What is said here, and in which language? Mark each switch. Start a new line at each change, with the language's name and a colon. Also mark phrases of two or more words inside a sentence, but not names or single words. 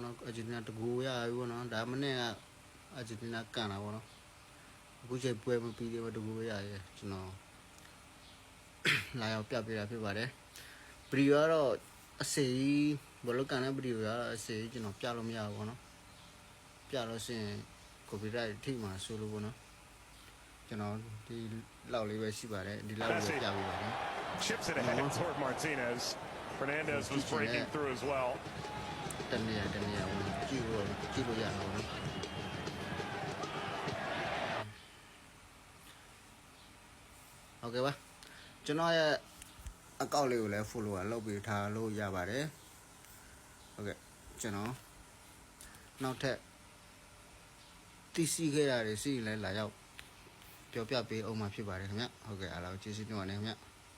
Burmese: နော်အာဂျင်တီးနားတကူရပြီပေါ့နော်ဒါမနေ့ကအာဂျင်တီးနားကန်တာပေါ့နော်အခုချိန်ပွဲမပြီးသေးဘူးတကူရရဲကျွန်တော်လာရောက်ပြပေးတာဖြစ်ပါတယ်ဗီဒီယိုကတော့အစီဘလို့ကန်တဲ့ဗီဒီယိုကတော့အစီကျွန်တော်ပြလို့မရဘူးပေါ့နော်ပြလို့ရှိရင် copyright ထိမှာဆိုလို့ပေါ့နော်ကျွန်တော်ဒီလောက်လေးပဲရှိပါတယ်ဒီလောက်လေးပြပေးပါမယ်
English: Chips it ahead toward Martinez. Fernandez was breaking through as well.
Burmese: တနေရာကြည့်လို့ရတော့နော်โอเคပါကျွန်တော်ရဲ့အကောင့်လေးကိုလည်း follow လုပ်ပေးထားလို့ရပါတယ်ဟုတ်ကဲ့ကျွန်တော်နောက်ထပ်သိရှိခဲ့တာတွေရှိရင်လည်းလာရောက်ပြောပြပေးအောင်မှာဖြစ်ပါတယ်ခင်ဗျဟုတ်ကဲ့အားလုံးကျေးဇူးတင်ပါတယ်ခင်ဗျ